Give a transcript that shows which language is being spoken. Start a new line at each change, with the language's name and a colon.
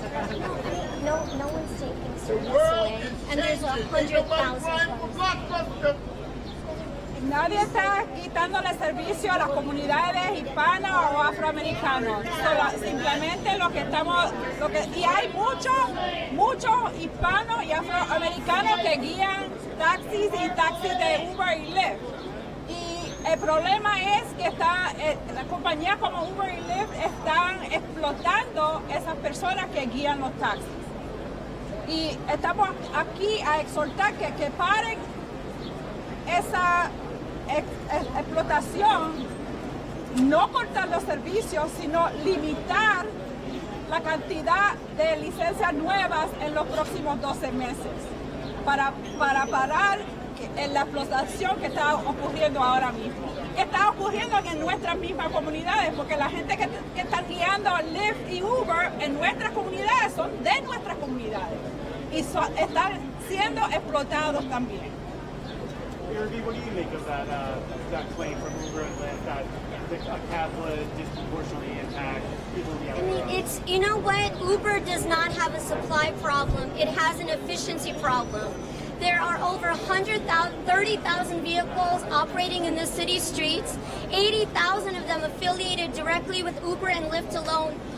English: person passed away, and there's 100,000 plus.
Spanish: Nadie está quitándole servicio a las comunidades hispanas o afroamericanos. Simplemente y hay muchos hispanos y afroamericanos que guían taxis y taxis de Uber y Lyft. Y el problema es que las compañías como Uber y Lyft están explotando esas personas que guían los taxis. Y estamos aquí a exhortar que paren esa explotación, no cortar los servicios, sino limitar la cantidad de licencias nuevas en los próximos 12 meses para parar en la explotación que está ocurriendo ahora mismo, que está ocurriendo en nuestras mismas comunidades, porque la gente que están guiando Lyft y Uber en nuestras comunidades son de nuestras comunidades y están siendo explotados también.
English: What do you make of that claim from Uber and Lyft that a cap would disproportionately impact people in the outer road? It's, you know what, Uber does not have a supply problem, it has an efficiency problem. There are over 30,000 vehicles operating in the city streets, 80,000 of them affiliated directly with Uber and Lyft alone.